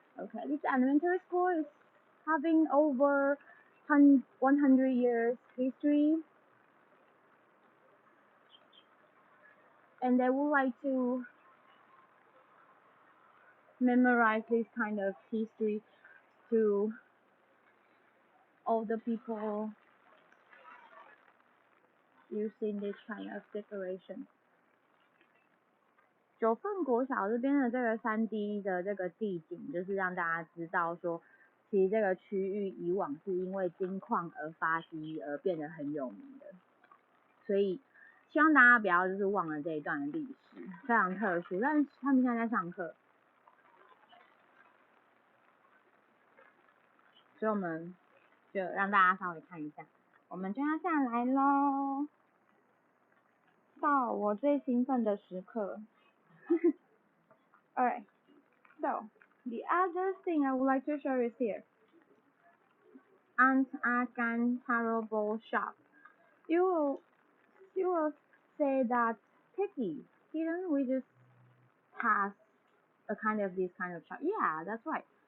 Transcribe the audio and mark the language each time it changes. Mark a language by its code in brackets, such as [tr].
[en] Okay, this elementary school is having over 100 years history, and they would like to memorize this kind of history to all the people using this kind of decoration. [zh] 九份国小这边的这个3D 的这个地景，就是让大家知道说，其实这个区域以往是因为金矿而发迹而变得很有名的，所以希望大家不要就是忘了这一段的历史，非常特殊。但是他们现在在上课，所以我们就让大家稍微看一下。我们就要下来咯，到我最兴奋的时刻。 [en] Alright, so the other thing I would like to show you is here. Antakan taro bowl shop. You will you will say that picky. Didn't we just pass a kind of this kind of shop? Yeah, that's right.